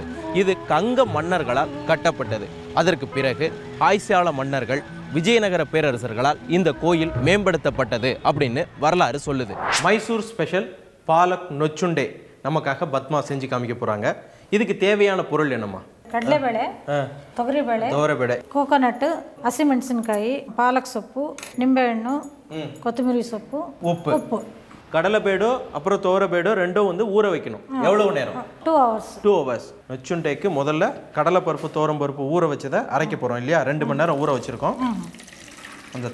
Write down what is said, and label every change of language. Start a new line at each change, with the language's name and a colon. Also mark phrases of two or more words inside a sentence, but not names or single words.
Tamil: இது கங்க மன்னர்களால் கட்டப்பட்டது. அதற்கு பிறகு ஆய்சாள மன்னர்கள், விஜயநகர பேரரசர்களால் இந்த கோயில் மேம்படுத்தப்பட்டது அப்படின்னு வரலாறு சொல்லுது. மைசூர் ஸ்பெஷல் பாலக் நொச்சுண்டே நமக்காக பத்மா செஞ்சு காமிக்க போகிறாங்க. இதுக்கு தேவையான பொருள் என்னம்மா?
Kannada: ಕಡಲೆಬೇಳೆ, ತೊಗರಿಬೇಳೆ, ಕೋಕೋನಟ್, ಹಸಿಮೆಣಸಿನಕಾಯಿ, ಪಾಲಕ್ ಸೊಪ್ಪು, ನಿಂಬೆಹಣ್ಣು, ಕೊತ್ತಂಬರಿ ಸೊಪ್ಪು, ಉಪ್ಪು.
Tamil: கடலைபேடோ அப்புறம் தோரபேடோ ரெண்டும் வந்து ஊற வைக்கணும். எவ்வளவு நேரம்?
English: 2 hours. 2 hours.
Tamil: நொச்சுண்டைக்கு முதல்ல கடலை பருப்பு தோரம் பருப்பு ஊற வச்சதை அரைக்க போகிறோம் இல்லையா? 2 மணி நேரம் ஊற வச்சுருக்கோம். அந்த